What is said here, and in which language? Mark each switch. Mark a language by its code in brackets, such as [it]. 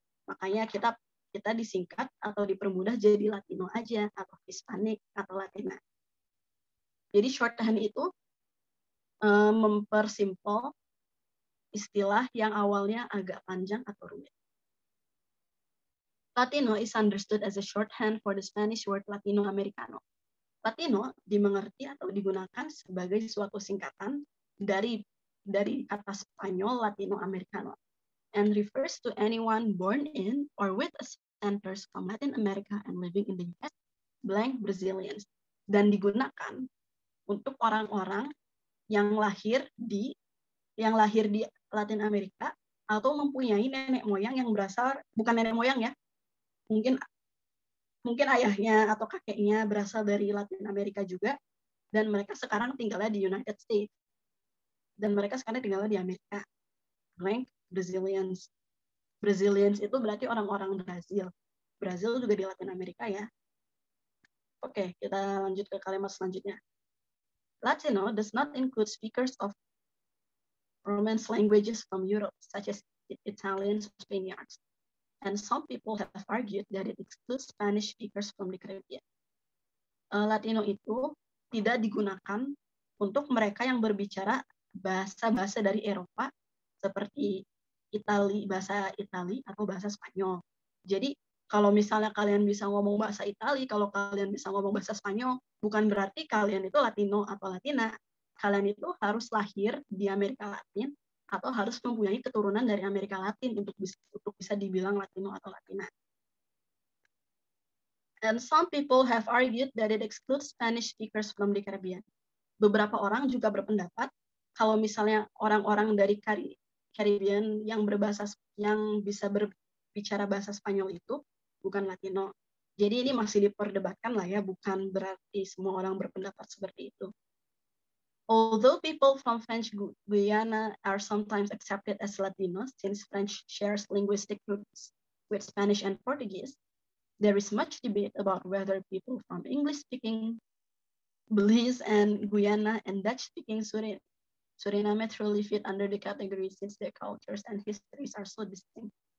[id] Makanya kita disingkat atau dipermudah jadi Latino aja, atau Hispanic, atau Latina. Jadi shorthand itu mempersimpel istilah yang awalnya agak panjang atau rumit. [en] Latino is understood as a shorthand for the Spanish word Latino Americano. [id] Latino dimengerti atau digunakan sebagai suatu singkatan dari kata Spanyol Latino Americano [en] and refers to anyone born in or with ancestors from Latin America and living in the US, blank Brazilians, [id] dan digunakan untuk orang-orang yang lahir di Latin Amerika atau mempunyai nenek moyang yang berasal, bukan nenek moyang ya, mungkin ayahnya atau kakeknya berasal dari Latin Amerika juga, dan mereka sekarang tinggalnya di United States, dan mereka sekarang tinggalnya di Amerika. [en] Blank Brazilians. [id] Brazilians itu berarti orang-orang Brazil. Brazil juga di Latin Amerika ya. Oke, kita lanjut ke kalimat selanjutnya. [en] Latino does not include speakers of Romance languages from Europe, such as Italian, Spaniards. And some people have argued that it excludes Spanish speakers from the Caribbean. [id] Latino itu tidak digunakan untuk mereka yang berbicara bahasa-bahasa dari Eropa, seperti bahasa Itali atau bahasa Spanyol. Jadi, kalau misalnya kalian bisa ngomong bahasa Itali, kalau kalian bisa ngomong bahasa Spanyol, bukan berarti kalian itu Latino atau Latina. Kalian itu harus lahir di Amerika Latin atau harus mempunyai keturunan dari Amerika Latin untuk bisa dibilang Latino atau Latina. [en] And some people have argued that it excludes Spanish speakers from the Caribbean. [id] Beberapa orang juga berpendapat kalau misalnya orang-orang dari Caribbean yang bisa berbicara bahasa Spanyol itu bukan Latino. Jadi ini masih diperdebatkan lah ya, bukan berarti semua orang berpendapat seperti itu. [en] Although people from French Guiana are sometimes accepted as Latinos, since French shares linguistic roots with Spanish and Portuguese, there is much debate about whether people from English-speaking Belize and Guyana and Dutch-speaking Suriname truly fit under the category since their cultures and histories are so distinct.